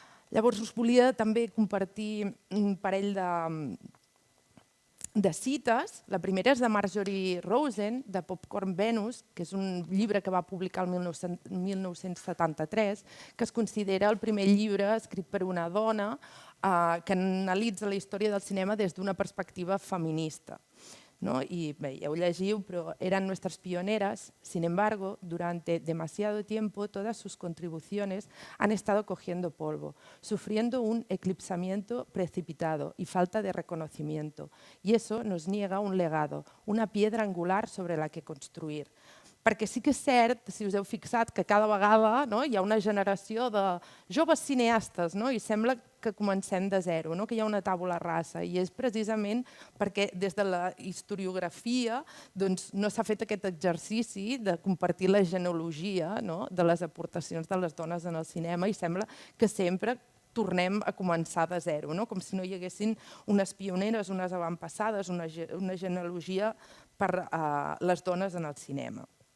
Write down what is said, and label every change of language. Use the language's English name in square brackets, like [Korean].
[Catalan] Llavors us volia també compartir un parell de cites. La primera és de Marjorie Rosen, de Popcorn Venus, que és un llibre que va publicar el 1973, que es considera el primer llibre escrit per una dona que analitza la història del cinema des d'una perspectiva feminista. [Spanish] Y ya lo llegiu, pero eran nuestras pioneras. Sin embargo, durante demasiado tiempo todas sus contribuciones han estado cogiendo polvo, sufriendo un eclipsamiento precipitado y falta de reconocimiento. Y eso nos niega un legado, una piedra angular sobre la que construir. [Catalan] Perquè sí que és cert, si us heu fixat, que cada vegada hi ha una generació de joves cineastes i sembla que comencem de zero, que hi ha una tàbula rasa, i és precisament perquè des de la historiografia no s'ha fet aquest exercici de compartir la genealogia de les aportacions de les dones en el cinema, i sembla que sempre tornem a començar de zero, com si no hi haguessin unes pioneres, unes avantpassades, una genealogia per a les dones en el cinema.